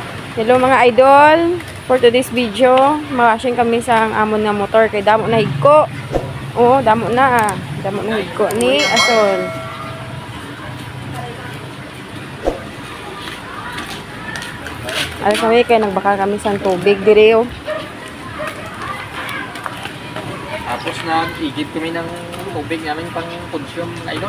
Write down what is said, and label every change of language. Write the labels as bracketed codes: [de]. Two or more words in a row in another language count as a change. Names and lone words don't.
[tl] Hello mga idol, [en] for today's video, [hil] makasing kami sa amon nga motor kay damo na higko. Oh, damo na higko ni Asol. Ay kami kay nagbaka kami sa tubig dire oh. [tl] Tapos nag-igib kami ng tubig namin pang consume ng idol.